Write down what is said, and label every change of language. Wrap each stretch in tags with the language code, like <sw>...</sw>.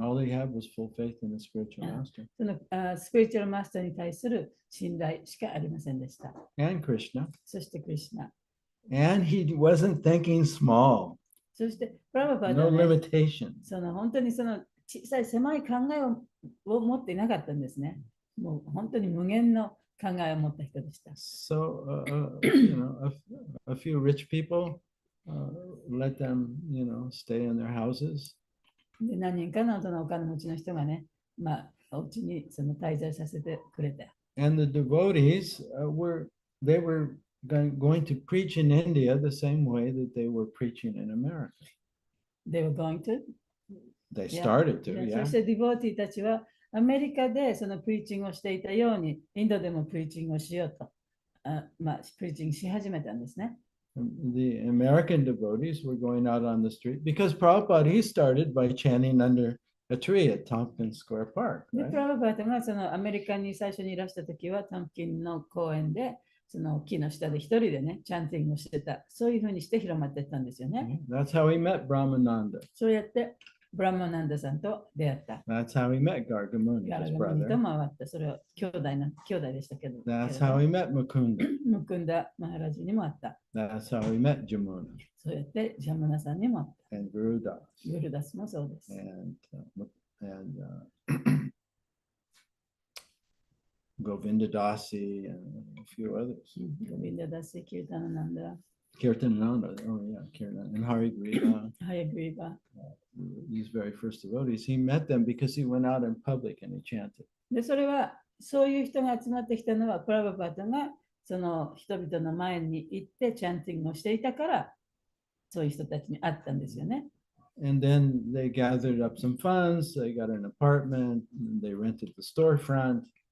<en>All he had was full faith in the spiritual master.</en> <ja>そのスピリチュアルマスターに対する信頼しかありませんでした。</ja> <en>And Krishna.</en> <ja>そしてクリシュナ。</ja> <en>And he wasn't thinking small.</en> <ja>そしてプラブパー</ja> <en>No</en> <ja>ドは、ね、</ja> <en>limitation.</en> <ja>本当にその小さい狭い考えを持っていなかったんですね。もう本当に無限の考えを持った人でした。</ja> <en>So, a few rich people, let them, stay in their houses.</en> <ja>で何人かのそのお金持ちの人がね、まあ、お家にその滞在させてくれて。</ja> <en>And the devotees were going to preach in India the same way that they were preaching in America. They were going to. They Yeah. started to,</en> <ja>そ</ja> <en>yeah.</en> <ja>してディボーティーたちはアメリカでそのプリーチングをしていたように、インドでもプリーチングをしようと、プリーチングし始めたんですね。</ja> <en>The American devotees were going out on the street because Prabhupada, he started by chanting under a tree at Tompkins Square Park,</en> <ja>で、</ja> <en>right?</en> <ja>プラババータがそのアメリカに最初にいらした時は、タンプキンの公園で、その木の下で一人でね、チャンティングをしてた。そういうふうにして広まっていったんですよね。</ja> <en>That's how he met Brahmananda.</en> <ja>そうやってブラマナンダさんと出会った。</ja> <en>That's how he met Gargamuni,</en> <ja>ガラ</ja> <en>his</en> <ja>ガムニと</ja> <en>brother.</en> <ja>回った。それは兄弟でしたけど。</ja> <en>That's how he met Mukunda.</en> <ja>ムクンダ・マハラジにもあった。</ja> <en>That's how he met Jamuna</en> <ja>そうやってジャムナさんにもあった。</ja> <en>and Gurudas</en> <ja>グルダスもそうです。</ja> <en>and Govinda Dasi and a few others.</en> <ja>ゴビンダダシ・キルタナナンダ、</ja> <en>Kirtananda, oh yeah, Kirtan and Hari Griva.</en> <ja>ハヤグリバ。</ja> <en>These very first devotees, he met them because he went out in public and he chanted.</en> <ja>で、それは、そういう人が集まってきたのは、プラババータがその人々の前に行ってチャンティングをしていたから、そういう人たちに会ったんですよね。</ja> <en>And then they gathered up some funds, they got an apartment, and they rented the storefront.</en>